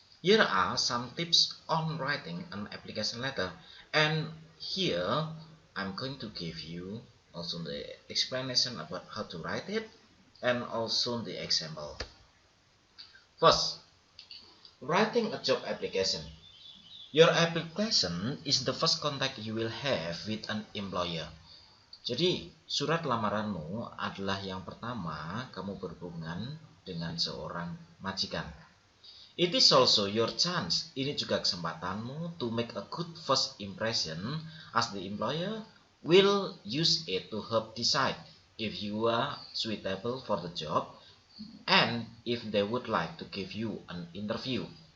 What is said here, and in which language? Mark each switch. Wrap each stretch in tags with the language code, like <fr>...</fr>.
<en>Here are some tips on writing an application letter, and here I'm going to give you also the explanation about how to write it and also the example. First, writing a job application. Your application is the first contact you will have with an employer.</en> <id>Jadi, surat lamaranmu adalah yang pertama kamu berhubungan dengan seorang majikan.</id> <en>It is also your chance,</en> <id>ini juga kesempatanmu</id> <en>to make a good first impression as the employer will use it to help decide if you are suitable for the job and if they would like to give you an interview.</en>